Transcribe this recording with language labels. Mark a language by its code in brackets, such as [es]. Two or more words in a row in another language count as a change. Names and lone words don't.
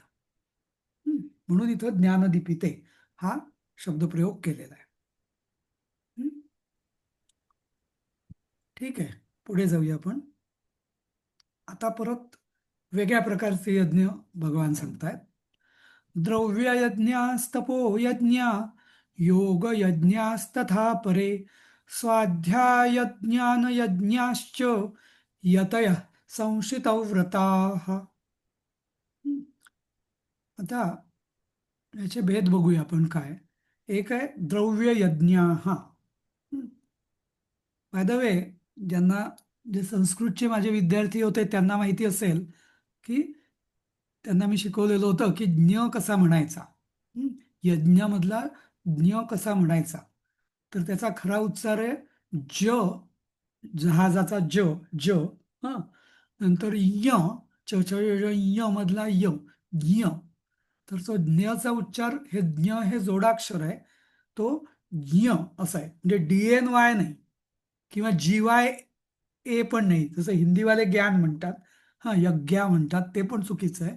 [mr] म्हणून इथं ज्ञानदीपिते हा शब्दप्रयोग केलेला आहे. ठीक आहे, पुढे जाऊया आपण. आता परत वेगळ्या प्रकारचे यज्ञ भगवान सांगतायत. [sa] द्रव्ययज्ञास्तपो यज्ञ, योग यज्ञास्तथा परे, स्वाध्यायज्ञानयज्ञाश्च यतयः संशितौ व्रताः. [mr] आता याचे भेद बघूया आपण काय. एक आहे द्रव्ययज्ञ. [en] by the way, [mr] ज्यांना जे संस्कृतचे माझे विद्यार्थी होते त्यांना माहिती असेल की त्यांना मी शिकवलेलं होतं की ज्ञ कसा म्हणायचा. यज्ञमधला ज्ञ कसा म्हणायचा, तर त्याचा खरा उच्चार आहे ज, जहाजाचा ज, ज. हा, नंतर य, च च य य मधला य, ज्ञ. तर तो ज्ञचा उच्चार, हे ज्ञ हे जोडाक्षर आहे, तो ज्ञ असा आहे. म्हणजे DNY नाही किंवा GY पण नाही, जसं हिंदीवाले ज्ञान म्हणतात, यज्ञा म्हणतात, ते पण चुकीचं आहे.